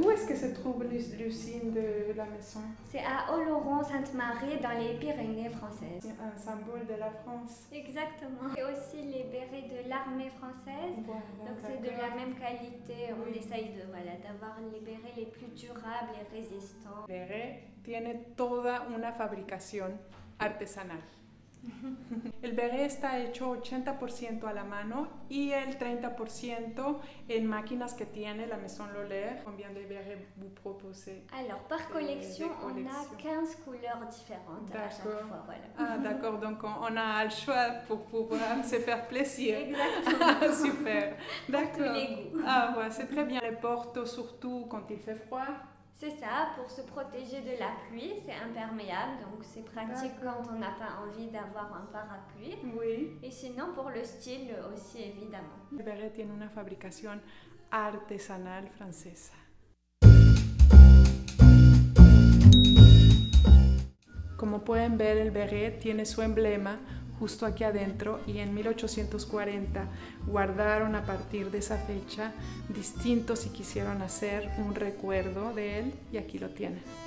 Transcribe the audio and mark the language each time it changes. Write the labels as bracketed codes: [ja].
[fr] Où est-ce que se trouve l'usine de la maison? C'est à Oloron-Sainte-Marie dans les Pyrénées françaises. C'est un symbole de la France. Exactement. Et aussi les bérets de l'armée française. Donc c'est de la même qualité. On essaye d'avoir les bérets les plus durables et résistants. [es] El béret tiene toda una fabricación artesanal. El béret está hecho 80% a la mano y el 30% en máquinas que tiene la Maison Lolaire. [fr] Combien de bérets vous proposez? Alors, par collection, on a 15 couleurs différentes à chaque fois. Voilà. Ah, d'accord, donc on a le choix pour pouvoir se faire plaisir. Exactement. Super, d'accord. Pour tous les goûts. Ah, ouais, c'est très bien. Les porte surtout quand il fait froid. C'est ça, pour se protéger de la pluie, c'est imperméable, donc c'est pratique quand on n'a pas envie d'avoir un parapluie. Oui. Et sinon, pour le style aussi, évidemment. [es] El béret tiene una fabricación artesanal francesa. Como pueden ver, el béret tiene su emblema justo aquí adentro, y en 1840 guardaron a partir de esa fecha distintos y quisieron hacer un recuerdo de él, y aquí lo tienen.